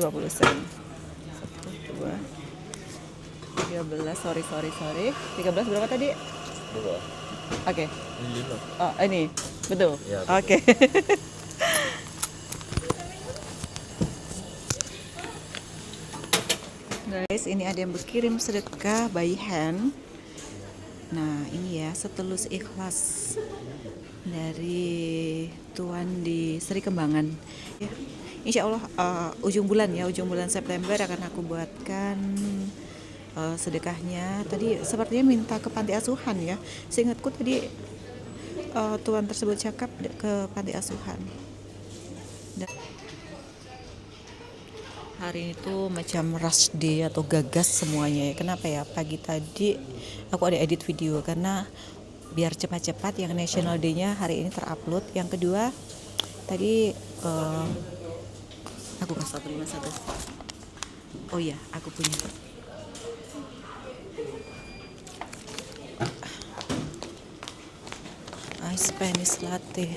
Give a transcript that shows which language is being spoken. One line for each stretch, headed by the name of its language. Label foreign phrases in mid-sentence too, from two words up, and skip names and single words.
Malay: 20 sen. 1, 2, 13, sorry. 13 berapa tadi? 2. Oke. Ini 5. Oh, ini. Betul? Ya, betul. Oke. Guys, ini ada yang berkirim sedekah
English: by hand.
Malay: Nah, ini ya, setulus ikhlas dari Tuan di Sri Kembangan. Ya, insya Allah ujung bulan September akan aku buatkan sedekahnya. Tadi sepertinya minta ke panti asuhan ya. Seingatku tadi Tuan tersebut cakap ke panti asuhan. Dan hari ini tuh macam
English: rush day
Malay: atau gagas semuanya ya. Kenapa ya? Pagi tadi aku ada edit video karena biar cepat-cepat yang National Day-nya hari ini terupload. Yang kedua tadi aku kasih 151. Oh iya, aku punya.
English: Ice Spanish latte.